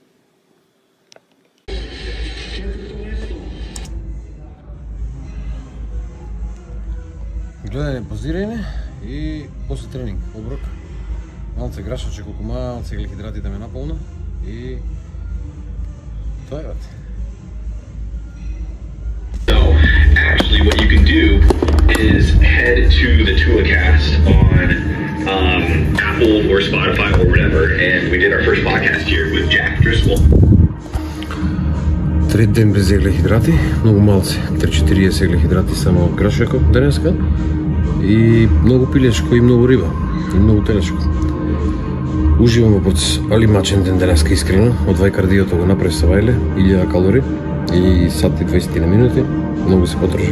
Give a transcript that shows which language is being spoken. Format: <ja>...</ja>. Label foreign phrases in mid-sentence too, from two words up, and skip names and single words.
<mk>Гледање, позирање и после тренинг, оброк. Малце грашаче, колку малце гликидрати да ме наполна и тоа е бат.</mk> <en>So, actually what you can do is head to the TulaCast on Apple or Spotify or whatever, and we did our first podcast here with Jack Driscoll.</en> <mk>Трет ден без еглехидрати, многу малце, 3-4 еглехидрати само од грашакот денеска и многу пилешко и многу риба и многу телешко. Уживам во процес, али мачен ден денеска искрено, од вај кардиото го направи Сабајле, 1000 калории и сат и 20 на минути, многу се потроши.</mk>